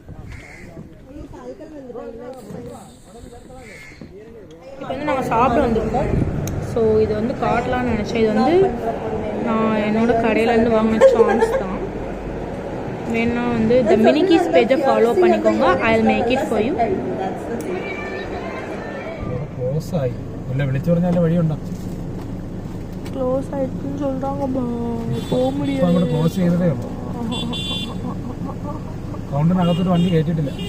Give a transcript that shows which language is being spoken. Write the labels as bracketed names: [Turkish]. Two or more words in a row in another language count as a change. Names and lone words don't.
[Tamil] இப்போ வந்து நாங்கள் சாப்பிட வந்திருக்கோம். ஸோ இது வந்து காட்டலான்னு நினச்சேன். இது வந்து நான் என்னோட கடையிலேருந்து வாங்கின சான்ஸ் தான். வேணா வந்து த மினிகீஸ் பேஜை ஃபாலோ பண்ணிக்கோங்க. [English] I will make it for you. [Malayalam] വിളിച്ചു പറഞ്ഞാൽ വഴിയുണ്ടോ? [Tamil] க்ளோஸ் ஆயிடுச்சுன்னு சொல்கிறாங்க, போக முடியாது. [Malayalam] അങ്ങോട്ട് ക്ലോസ് ചെയ്തതേ ഉള്ളൂ. കൗണ്ടറിനകത്തൊരു വണ്ടി കയറ്റിട്ടില്ല.